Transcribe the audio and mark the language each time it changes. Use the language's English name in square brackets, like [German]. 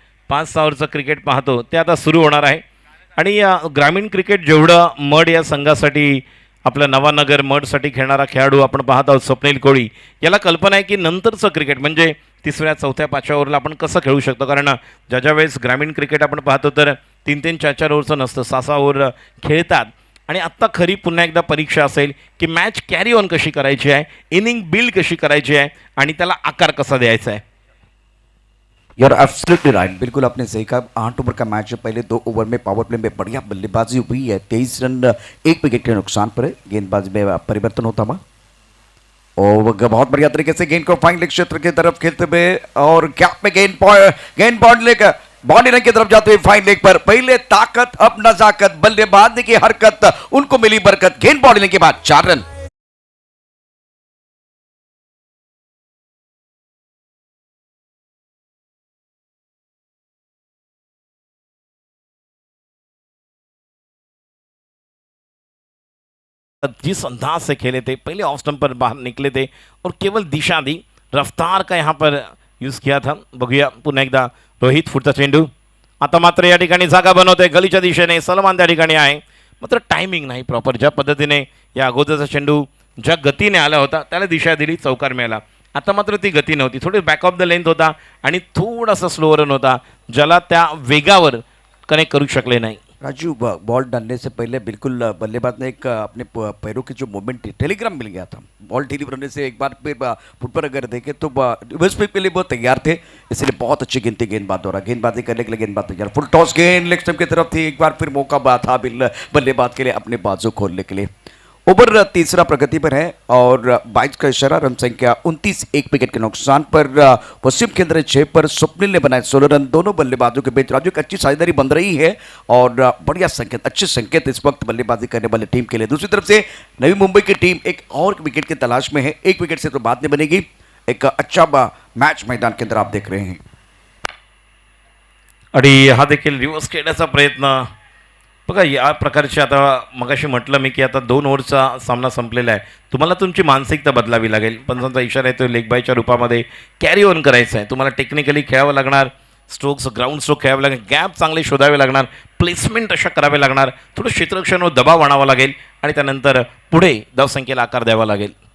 [Marathi] पाच 6 ओव्हरचं क्रिकेट पाहतो ते आता सुरू होणार आहे आणि ग्रामीण क्रिकेट जेवढं मड या संघासाठी आपल्या नवानगर मडसाठी खेळणारा खेळाडू आपण पाहत आहोत स्वप्नील कोळी याला कल्पना आहे की नंतरचं क्रिकेट म्हणजे 3ऱ्या 4थ्या 5व्या ओव्हरला आपण कसं खेळू शकतो कारण ज्या वेळेस ग्रामीण क्रिकेट आपण पाहतो तर 3-3 4-4 ओव्हरचं नसतं 6-6 ओव्हर खेळतात आणि आत्ता खरी पुन्हा एकदा परीक्षा असेल की मॅच कॅरी ऑन कशी करायची आहे इनिंग बिल्ड कशी करायची आहे आणि त्याला आकार कसा द्यायचा है. [Hindi] यार [English] Absolutely right. [Hindi] बिल्कुल आपने सही कहा. 8 ओवर का मैच है. पहले 2 ओवर में पावर प्ले में बढ़िया बल्लेबाजी हुई है. 23 रन 1 विकेट के नुकसान पर है. गेंदबाजी में परिवर्तन होता हुआ और बहुत बढ़िया तरीके से गेंद को फाइन लेग क्षेत्र की तरफ खेलते हुए और गैप में गेंद बॉन्ड लेकर बाउंड्री लाइन की तरफ जाते हुए फाइन लेग पर पहले ताकत अब नजाकत. बल्लेबाज की हरकत उनको मिली बरकत. गेंद बाउंड्री लाइन के बाद 4 रन. जिस अंदाज से खेले थे पहले ऑफ स्टंप पर बाहर निकले थे और केवल दिशा दी रफ्तार का यहाँ पर यूज़ किया था. [Marathi] बघूया पुन्हा एकदा रोहित पुढचा चेंडू. आता मात्र या ठिकाणी जागा बनवतोय गलीच्या दिशेने. सलमान त्या ठिकाणी आहे मात्र टायमिंग नाही प्रॉपर. ज्या पद्धतीने या अगोदरचा चेंडू ज्या गतीने आला होता त्याला दिशा दिली चौकार मिळाला. आता मात्र ती गती नव्हती. थोडी बॅक ऑफ द लेंथ होता आणि थोडासा स्लो रन होता ज्याला त्या वेगावर कनेक्ट करू शकले नाही. [Hindi] राजू बॉल डालने से पहले बिल्कुल बल्लेबाज ने एक अपने पैरों की जो मूवमेंट टेलीग्राम मिल गया था. बॉल डिलीवर होने से एक बार फिर फुट पर अगर देखें तो रिवर्स स्वीप के लिए बहुत तैयार थे. इसलिए बहुत अच्छी गिनती गेंदबाज द्वारा. गेंदबाजी करने के लिए गेंदबाज तैयार. फुल टॉस गेंद लेग स्टंप की तरफ थी. एक बार फिर मौका था बल्लेबाज के लिए अपने बाजू खोलने के लिए. ओवर तीसरा प्रगति पर है और 22 का इशारा, रन संख्या 29, एक विकेट के नुकसान पर पश्चिम केंद्र 6 पर स्वप्निल ने बनाए 16 रन। दोनों बल्लेबाजों के बीच राजू एक अच्छी साझेदारी बन रही है और बढ़िया संकेत, अच्छे संकेत इस वक्त बल्लेबाजी करने वाली टीम के लिए। दूसरी तरफ से नवी मुंबई की टीम एक और विकेट की तलाश में है, एक विकेट से तो बात नहीं बनेगी। एक अच्छा मैच मैदान के अंदर आप देख रहे हैं [Marathi] आणि हा देखील रिव्हर्स खेळण्याचा प्रयत्न बघा या प्रकारचे आता मगाशी म्हटलं मी की आता 2 ओव्हरचा सामना संपलेला आहे, तुम्हाला तुमची मानसिकता बदलावी लागेल. पंचांचा इशारा येतो लेग बायच्या रूपामध्ये कॅरी ऑन करायचं आहे, तुम्हाला टेक्निकली खेळावं लागणार, स्ट्रोक्स ग्राउंड स्ट्रोक खेळावे लागणार, गॅप चांगले शोधावे लागणार, प्लेसमेंट अशा करावे लागणार, थोडं क्षेत्ररक्षणावर दबाव आणावा लागेल आणि त्यानंतर पुढे धावसंख्येला आकार द्यावा लागेल.